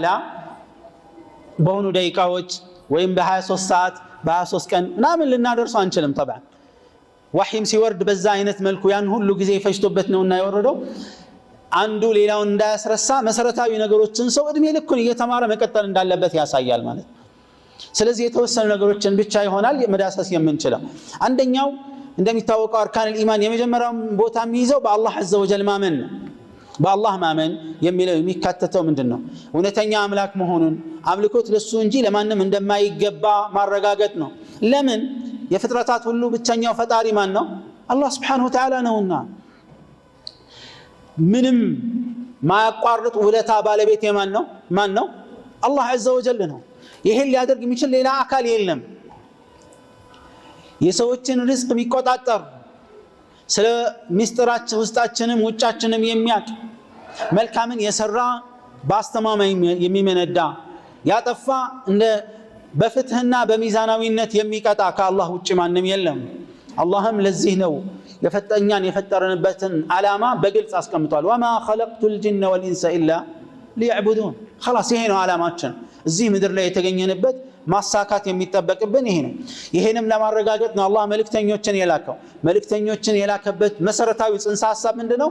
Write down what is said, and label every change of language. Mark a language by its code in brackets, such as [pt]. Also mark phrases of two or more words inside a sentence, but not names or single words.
[am] በሆኑ ደቂቃዎች ወይም በ23 ሰዓት በ23 ቀን ምናምን ልናደርሰው አንችልም። طبعا ወህይም ሲወርድ በዛ አይነት መልኩ ያን ሁሉ ጊዜ ፈጅቶበት ነውና የወረደው አንዱ ሌላውን እንዳያስረሳ መሰረታዊ ነገሮችን ሰው እድሜ ልኩን እየተማረ መቀጠል እንዳለበት ያሳያል ማለት ነው። ስለዚህ የተወሰኑ ነገሮችን ብቻ ይሆናል መዳሰስ የምንችለው። አንደኛው እንደሚታወቀው [ar] أركان الإيمان [am] የመጀመሪያው ቦታ የሚይዘው በአላህ [ar] عز وجل [am] ማመን ነው። በአላህ ማመን የሚለው የሚካተተው ምንድነው? እውነተኛ አምላክ መሆኑን አምልኮት ለሱ እንጂ ለማንም እንደማይገባ ማረጋገጥ ነው። ለምን? የፍጥረታት ሁሉ ብቸኛው ፈጣሪ ማን ነው? አላህ [ar] سبحانه وتعالى [am] ነውና ምንም ማያቋርጥ ውለታ ባለቤት የማን ነው? ማን ነው? አላህ [ar] عز وجل [am] ነው። ይሄን ሊያደርግ የሚችል ሌላ አካል የለም። የሰዎችን ሪዝቅ የሚቆጣጠር ስለ ሚስጥራችን ውስጣችንም ውጫችንም የሚያውቅ መልካምን የሰራ በአስተማማኝ የሚመነዳ ያጠፋ እንደ በፍትህና በሚዛናዊነት የሚቀጣ ከአላህ ውጭ ማንም የለም። አላህም ለዚህ ነው የፈጠኛን የፈጠረንበትን ዓላማ በግልጽ አስቀምጧል። [ar] وما خلقت الجن والإنس إلا ليعبدون። [am] خلاص ይሄ ነው ዓላማችን። እዚህ ምድር ላይ የተገኘንበት ማሳካት የሚጠበቅብን ይሄ ነው። ይሄንም ለማረጋገጥ ነው አላህ መልእክተኞችን የላከው። መልእክተኞችን የላከበት መሰረታዊ ጽንሰ ሐሳብ ምንድነው?